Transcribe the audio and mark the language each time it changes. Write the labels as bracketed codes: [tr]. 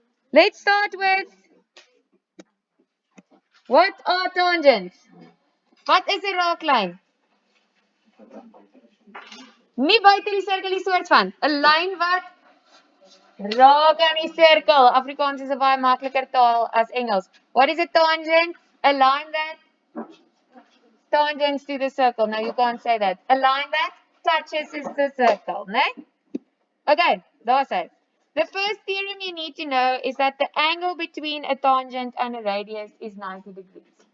[en] Let's start with what are tangents? [af] Wat is 'n raaklyn? Nie buite die sirkel die soort van 'n lyn wat raak aan die sirkel. Afrikaans is 'n baie makliker taal as Engels. [en] What is a tangent? A line that tangents to the circle. No, you can't say that. A line that touches the circle, né? Okay, [af] daar's hy. [en] The first theorem you need to know is that the angle between a tangent and a radius is 90 degrees.